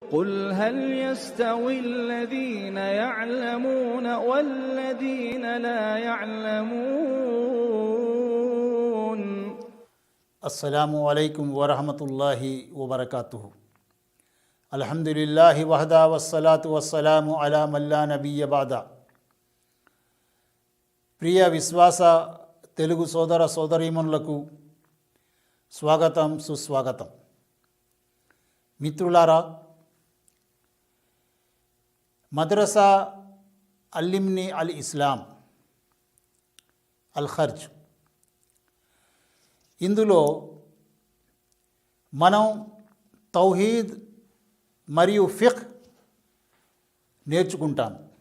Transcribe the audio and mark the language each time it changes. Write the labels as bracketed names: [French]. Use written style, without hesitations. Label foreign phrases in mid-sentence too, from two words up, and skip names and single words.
[Arabic] قل هل يستوي الذين يعلمون والذين لا يعلمون. السلام عليكم ورحمة الله وبركاته. الحمد لله وحده والصلاة والسلام على من لا نبي بعد. [Telugu] ప్రియ విశ్వాస తెలుగు సోదర సోదరీమణులకు స్వాగతం, సుస్వాగతం. మిత్రులారా, మద్రసా అల్లిమ్ని అల్ ఇస్లాం అల్ ఖర్జ్, ఇందులో మనం తౌహీద్ మరియు ఫిఖ్ నేర్చుకుంటాం.